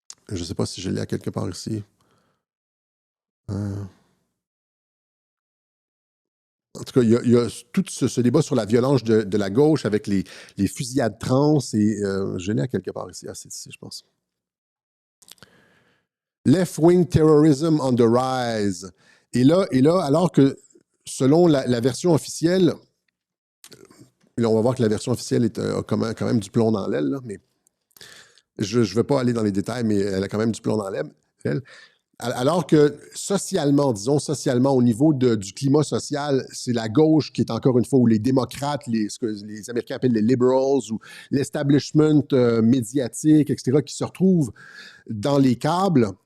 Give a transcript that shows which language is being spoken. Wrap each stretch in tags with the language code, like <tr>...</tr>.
<fr>Je ne sais pas si je l'ai à quelque part ici. En tout cas, il y a tout ce débat sur la violence de la gauche avec les fusillades trans. Et je l'ai à quelque part ici. Ah, c'est ici, je pense.</fr> <en>Left-wing terrorism on the rise.</en> <fr>Et là, alors que selon la version officielle, là, on va voir que la version officielle a quand même du plomb dans l'aile, là, mais je ne vais pas aller dans les détails, mais elle a quand même du plomb dans l'aile. Alors que socialement, au niveau du climat social, c'est la gauche qui est encore une fois, ou les démocrates, ce que les Américains appellent les liberals, ou l'establishment médiatique, etc., qui se retrouvent dans les câbles.</fr>